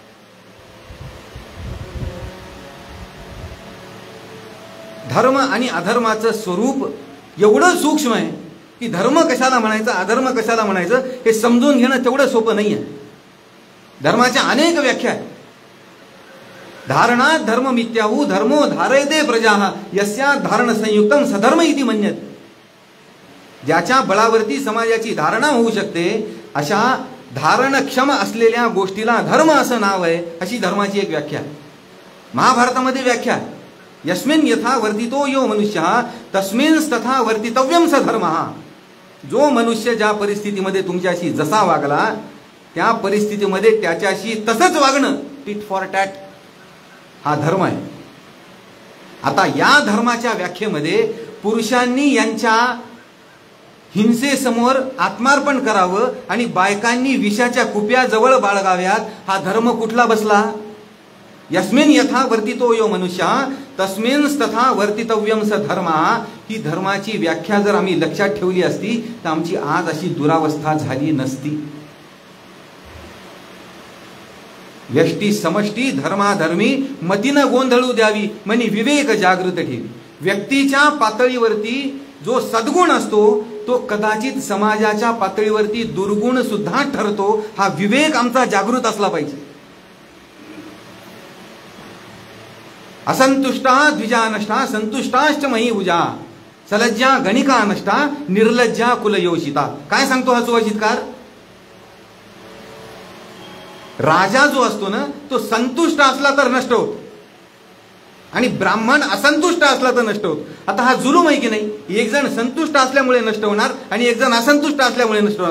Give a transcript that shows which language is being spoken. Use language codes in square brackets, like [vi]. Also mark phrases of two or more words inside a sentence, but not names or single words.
[mr] धर्म आणि अधर्माचं स्वरूप एवढं सूक्ष्म आहे की धर्म कशाला म्हणायचं, अधर्म कशाला म्हणायचं हे समजून घेणं तेवढं सोपं नाही आहे. धर्माच्या अनेक व्याख्या आहेत. [sa] धारणात धर्ममित्याहू धर्मो धारयते प्रजा यस्या धारण संयुक्तम सधर्म इति मन्यते. [mr] ज्याच्या बळावरती समाजाची धारणा होऊ शकते अशा धारणक्षम असलेल्या गोष्टीला धर्म असं नाव आहे, अशी धर्माची एक व्याख्या. महाभारतामध्ये व्याख्या, [sa] यस्मिन् यथा वर्तितो यो मनुष्यः तस्मिन् तथा वर्तितव्यम स धर्मः. [mr] जो मनुष्य ज्या परिस्थितीमध्ये तुमच्याशी जसा वागला त्या परिस्थितीमध्ये त्याच्याशी तसंच वागणं, [en] tit for tat, [mr] हा धर्म आहे. आता या धर्माच्या व्याख्येमध्ये पुरुषांनी यांच्या हिंसेसमोर आत्मार्पण करावं आणि बायकांनी विषाच्या कुप्या जवळ बाळगाव्यात, हा धर्म कुठला बसला? [sa] यस्मिन् यथा वर्तितो यो मनुष्य तस्मिन् तथा वर्तितव्यम स धर्मः. [mr] ही धर्माची व्याख्या जर आम्ही लक्षात ठेवली असती तर आमची आज अशी दुरावस्था झाली नसती. व्यष्टी समष्टी धर्माधर्मी मतीनं गोंधळू द्यावी म्हणी विवेक जागृत ठेवी. व्यक्तीच्या पातळीवरती जो सद्गुण असतो तो कदाचित समाजाच्या पातळीवरती दुर्गुण सुद्धा ठरतो. हा विवेक आमचा जागृत असला पाहिजे. [sa] असंतुष्टा द्विजा नष्टा संतुष्टाश्च मही भुजा सलज्जा गणिका नष्टा निर्लज्जा कुलयोषिता. [mr] काय सांगतो हा सुभाषितकार? राजा जो असतो ना तो संतुष्ट असला तर नष्ट होतो आणि ब्राह्मण असंतुष्ट असला तर नष्ट होतो. आता हा जुलूम आहे की नाही? एक जण संतुष्ट असल्यामुळे नष्ट होणार आणि एक जण असंतुष्ट असल्यामुळे नष्ट होणार.